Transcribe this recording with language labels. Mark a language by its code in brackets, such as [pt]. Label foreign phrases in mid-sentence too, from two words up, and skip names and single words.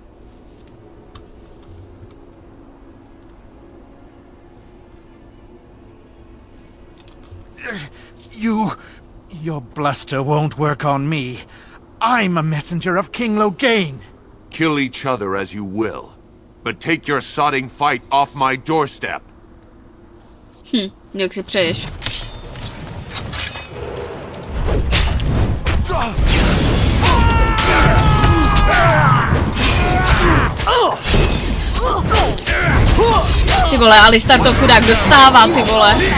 [en] Your bluster won't work on me. I'm a messenger of King Loghain. Kill each other as you will. But take your sodding fight off my doorstep. [cs] Jak si přeješ. Ty vole, Alistar to chudák dostává, ty vole.